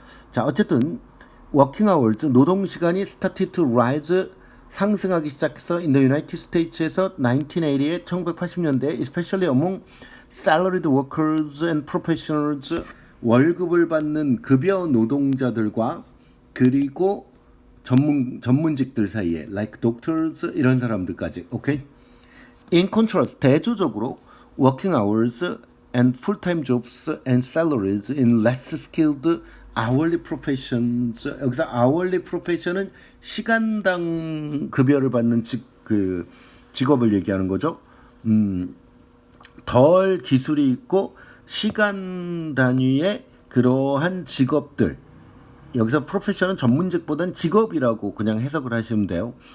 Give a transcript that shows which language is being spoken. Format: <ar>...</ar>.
<ko>자, 어쨌든</ko> <en>working hours</en> <ko>노동 시간이</ko> <en>started to rise</en> <ko>상승하기 시작해서</ko> <en>in the United States</en> <ko>에서 1980에 1980년대</ko> <en>especially among salaried workers and professionals</en> <ko>월급을 받는 급여 노동자들과 그리고 전문직들 사이에</ko> <en>like doctors</en> <ko>이런 사람들까지. 오케이?</ko> <en>In contrast</en> <ko>대조적으로</ko> <en>working hours and full-time jobs and salaries in less skilled hourly professions.</en> <ko>여기서 hourly profession은 시간당 급여를 받는 직업을 얘기하는 거죠. 덜 기술이 있고 시간 단위의 그러한 직업들. 여기서 프로페셔는 전문직보다는 직업이라고 그냥 해석을 하시면 돼요.</ko>